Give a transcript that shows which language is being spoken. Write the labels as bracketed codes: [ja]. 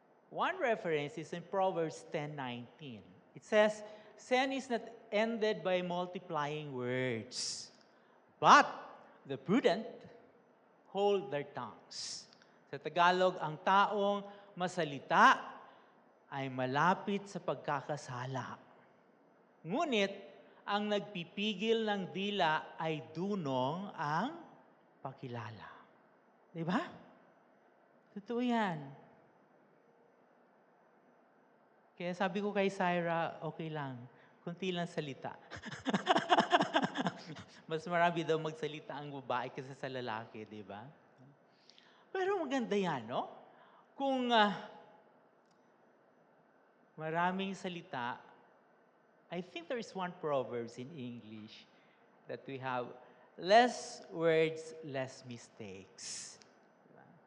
[en] One reference is in Proverbs 10:19. It says, sin is not ended by multiplying words, but the prudent hold their tongues. [tl] Sa Tagalog, ang taong masalita ay malapit sa pagkakasala. Ngunit, ang nagpipigil ng dila ay dunong ang pakilala. Diba? Totoo yan. Kaya sabi ko kay Syra, okay lang. Kunti lang salita. Mas marami daw magsalita ang babae kaysa sa lalaki, di ba? Pero maganda yan, no? Kung maraming salita, [en] I think there is one Proverbs in English that we have, less words, less mistakes. [tl] Diba?